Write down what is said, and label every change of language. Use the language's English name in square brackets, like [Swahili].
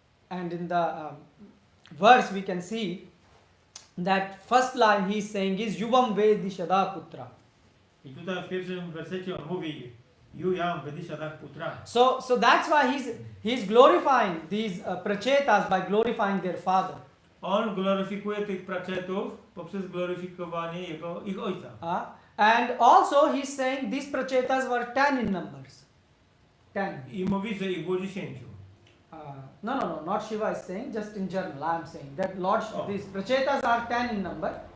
[English] And in the verse we can see that first line he is saying is Yuvam Vedishada Putra. [Polish] I tutaj w pierwszym wersecie on mówi Yuyam Vedishada Putra. [English] So that's why he's glorifying these prachetas by glorifying their father. [Polish] On gloryfikuje tych praczetów poprzez gloryfikowanie ich ojca. [English] And also he's saying these prachetas were 10 in numbers. [Polish] 10. I mówi, że ich było 10. [English] No, not Shiva is saying, just in general I'm saying that these prachetas are 10 in number.